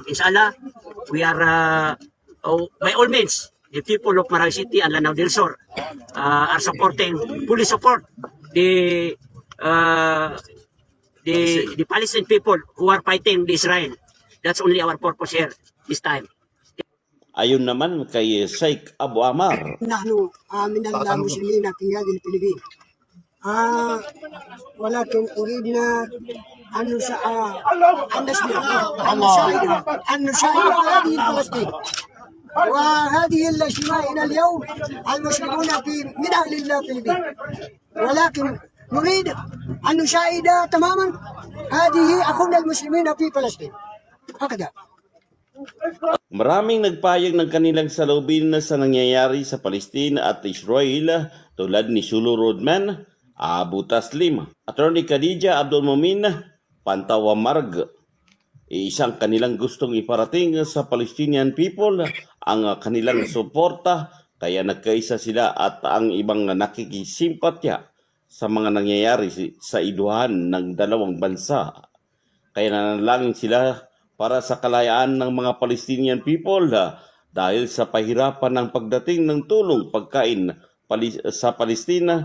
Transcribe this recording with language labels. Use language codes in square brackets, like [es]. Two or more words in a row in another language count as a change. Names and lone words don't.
[en] Inshallah, we are by all means, the people of Marawi City and Lanao del Sur are supporting, fully support the Palestinian people who are fighting the Israel. That's only our purpose here this time. [tl] Ayon naman kay Sheikh Abu Amar, [ar] نحن من المسلمين في هذه الفلبين ولكن أريدنا أن نساعد هذه فلسطين وهذه الاجتماعنا اليوم المسلمون من أهل الفلبين ولكن نريد أن نساعد تماما هذه أخونا المسلمين في فلسطين هكذا. [tl] maraming nagpayag ng kanilang salubin sa nangyayari sa Palestina at Israel tulad ni Shulu Rodman, Abu Taslim, Attorney Khadija Abdul Mumin, Pantawa Marg. Isang kanilang gustong iparating sa [en] Palestinian people [tl] ang kanilang suporta, kaya nagkaisa sila at ang ibang nakikisimpatya sa mga nangyayari sa iduhan ng dalawang bansa. Kaya nanalangin sila para sa kalayaan ng mga [en] Palestinian people [tl] dahil sa pahirapan ng pagdating ng tulong pagkain sa Palestina.